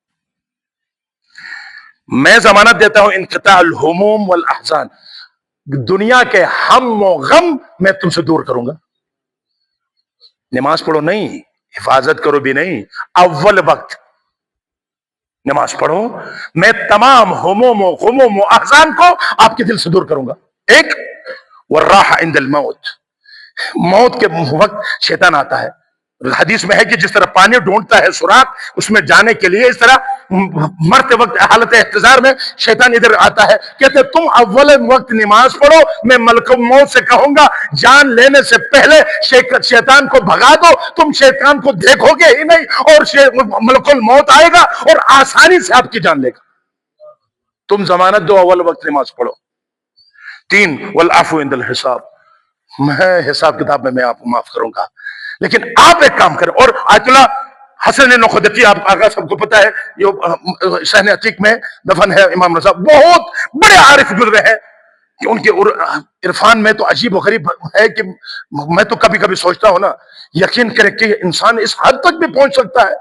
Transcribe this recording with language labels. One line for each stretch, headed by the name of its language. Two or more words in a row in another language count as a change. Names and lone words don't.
Urdu: میں ضمانت دیتا ہوں
Arabic: انقطاع الہموم والاحزان،
Urdu: دنیا کے ہم و غم میں تم سے دور کروں گا. نماز پڑھو نہیں، حفاظت کرو بھی نہیں، اول وقت نماز پڑھو، میں تمام ہموم و غموم و احزان کو آپ کے دل سے دور کروں گا. ایک
Arabic: والراحہ عند الموت،
Urdu: موت کے وقت شیطان آتا ہے. حدیث میں ہے کہ جس طرح پانی ڈھونڈتا ہے سوراخ اس میں جانے کے لیے، اس طرح مرتے وقت حالت احتضار میں شیطان ادھر آتا ہے. کہتے تم اول وقت نماز پڑھو، میں ملک الموت سے کہوں گا جان لینے سے پہلے شیطان کو بھگا دو. تم شیطان کو دیکھو گے ہی نہیں، اور ملک الموت آئے گا اور آسانی سے آپ کی جان لے گا. تم ضمانت دو، اول وقت نماز پڑھو.
Arabic: 3 والعفو عند الحساب،
Urdu: میں حساب کتاب میں آپ کو معاف کروں گا. لیکن آپ ایک کام کریں. اور آیت اللہ حسن نقدکی آپ آگاہ سب کو پتا ہے، یہ صحن عتیق میں دفن ہے امام رضا. بہت بڑے عارف گزرے ہیں کہ ان کے عرفان میں تو عجیب و غریب ہے کہ میں تو کبھی کبھی سوچتا ہوں نا، یقین کریں کہ انسان اس حد تک بھی پہنچ سکتا ہے.